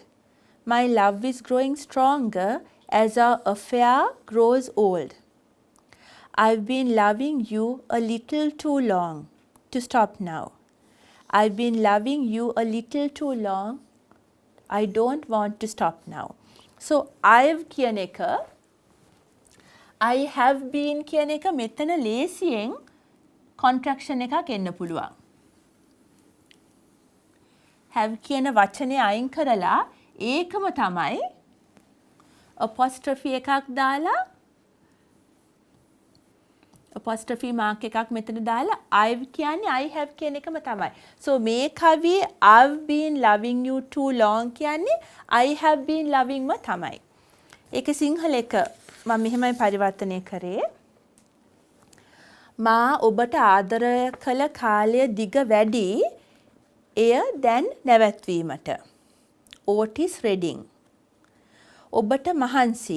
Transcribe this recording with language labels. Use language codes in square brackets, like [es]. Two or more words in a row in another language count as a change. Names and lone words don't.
[en] My love is growing stronger as our affair grows old. I've been loving you a little too long to stop now. I've been loving you a little too long. I don't want to stop now. So, I've [si] කියන එක [en] I have been [si] කියන එක මෙතන ලේසියෙන් contraction එකක් එන්න පුළුවන්. have කියන වචනේ අයින් කරලා ඒකම තමයි apostrophe එකක් දාලා [en] apostrophe mark [si] එකක් මෙතන දාලා I've කියන්නේ [en] I have [si] කියන එකම තමයි. [en] So [si] මේ කවියේ [en] I've been loving you too long කියන්නේ I have been loving [si] ම තමයි. ඒක සිංහල එක මම මෙහෙමයි පරිවර්තනය කරේ. මා ඔබට ආදරය කළ කාලය දිග වැඩි එය දැන් නැවැත්වීමට. Otis Redding. ඔබට මහන්සි.